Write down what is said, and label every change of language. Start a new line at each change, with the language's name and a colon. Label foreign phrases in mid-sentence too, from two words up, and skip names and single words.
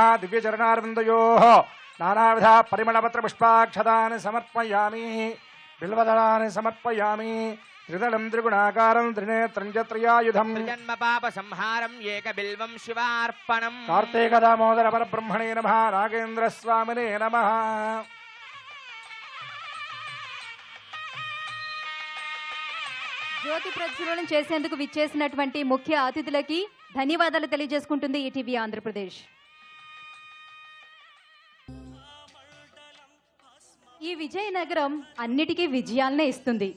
Sanskrit: दिव्यचरणारविन्दयोः नानाविध परिमलपत्र पुष्पाक्षतानि समर्पयामि. बिल्वदलानि समर्पयामि. त्रिदलं त्रिगुणाकारं त्रिनेत्रं च त्रयायुधम्. जन्म पाप संहारं एकबिल्वं शिवार्पणम्. कार्तिक दामोदर परब्रह्मणे नमः. नागेन्द्र स्वामिने नमः.
Telugu: జ్యోతి ప్రజ్వలన చేసేందుకు విచ్చేసినటువంటి ముఖ్య అతిథులకి ధన్యవాదాలు తెలియజేసుకుంటుంది ఈటీవీ ఆంధ్రప్రదేశ్. ఈ విజయనగరం అన్నిటికీ విజయాలనే ఇస్తుంది.